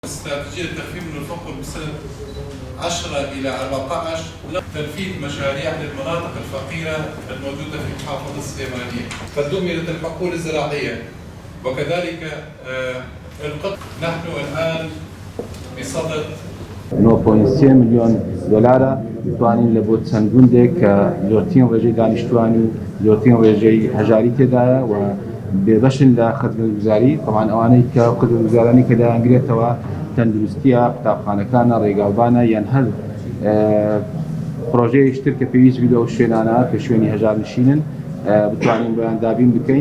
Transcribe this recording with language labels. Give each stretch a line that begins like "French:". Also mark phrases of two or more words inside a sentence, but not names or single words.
Arabic: استراتيجية التخفيف من الفقر بسنة 10 إلى 14 تنفيذ مشاريع للمناطق الفقيرة الموجودة في محافظة السليمانية، تدمير الحقول الزراعية وكذلك القطن. نحن الآن بصدد
Central Kurdish: 9.3 مليون دلار توانین لە بۆ چەند گوندێک کە زۆرترین ڕێژەی دانیشتوانی و زۆرترین ڕێژەی هەژاری تێدایە و بێبەشن لە خزمەتگوزاری طبعاً ئەوانەی کە خزمەتگوزارانی کە دەیانگرێتەوە تەندروستیە، قوتابخانەکانە، ڕێگاوبانە یان هەر پرۆژەیەکی تر کە پێویست بێت ئەو شوێنانە کە شوێنی هەژارنشینن بتوانین بۆیان دابین بکەین.